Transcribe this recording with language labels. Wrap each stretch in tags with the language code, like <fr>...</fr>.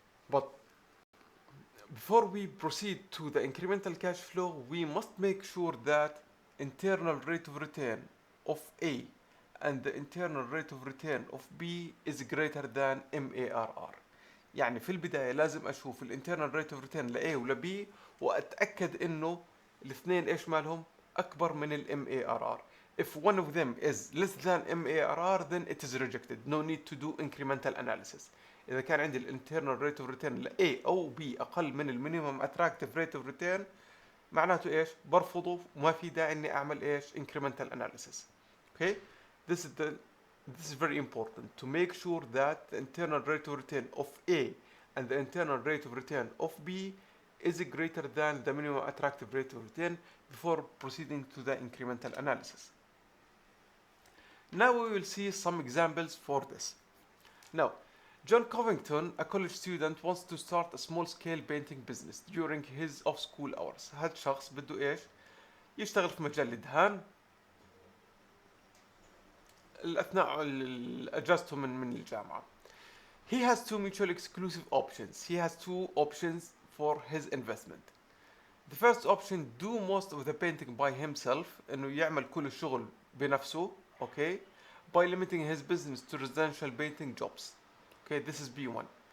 <en>But before we proceed to the incremental cash flow, we must make sure that internal rate of return of A and the internal rate of return of B is greater than MARR.</en> <ar>يعني في البداية لازم أشوف الانترنال</ar> <en>rate of return</en> <ar>ل A ولا B وأتأكد إنه الاثنين إيش مالهم أكبر من ال MARR.</ar> <en>If one of them is less than MARR, then it is rejected. No need to do incremental analysis.</en> <ar>إذا كان عندي الانترنال rate of return ل A أو B أقل من المينيمم</ar> <en>attractive rate of return،</en> <ar>معناته إيش؟ برفضه وما في داعي إني أعمل إيش؟</ar> <en>incremental analysis. Okay? This is very important to make sure that the internal rate of return of A and the internal rate of return of B is greater than the minimum attractive rate of return before proceeding to the incremental analysis. Now we will see some examples for this. Now, John Covington, a college student, wants to start a small-scale painting business during his off-school hours.</en> <ar>هذا شخص بده إيش؟ يشتغل في مجال الدهان أثناء أجازته من الجامعة.</ar> <en>He has two mutually exclusive options. He has two options for his investment. The first option, do most of the painting by himself,</en> <ar>إنه يعمل كل الشغل بنفسه,</ar> <en>okay, by limiting his business to residential painting jobs. Okay, this is B1.</en>